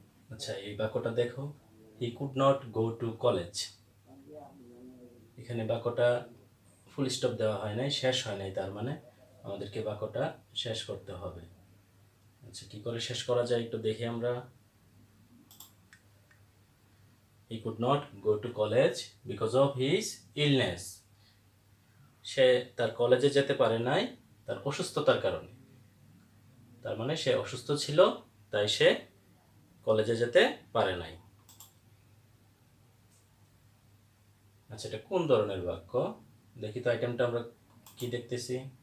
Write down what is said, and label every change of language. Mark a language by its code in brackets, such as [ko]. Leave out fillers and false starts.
[bn] আচ্ছা, এই বাক্যটা দেখো, [en] he could not go to college. [bn] এখানে বাক্যটা ফুল স্টপ দেওয়া হয় নাই, শেষ হয় নাই, তার মানে আমাদেরকে বাক্যটা শেষ করতে হবে। আচ্ছা, কি করে শেষ করা যায় একটু দেখি আমরা। [en] He could not go to college because of his illness. [bn] সে তার কলেজে যেতে পারে নাই তার অসুস্থতার কারণে। তার মানে সে অসুস্থ ছিল, তাই সে কলেজে যেতে পারে নাই। আচ্ছা, এটা কোন ধরনের বাক্য দেখি তো। আইটেমটা আমরা কি দেখতেছি?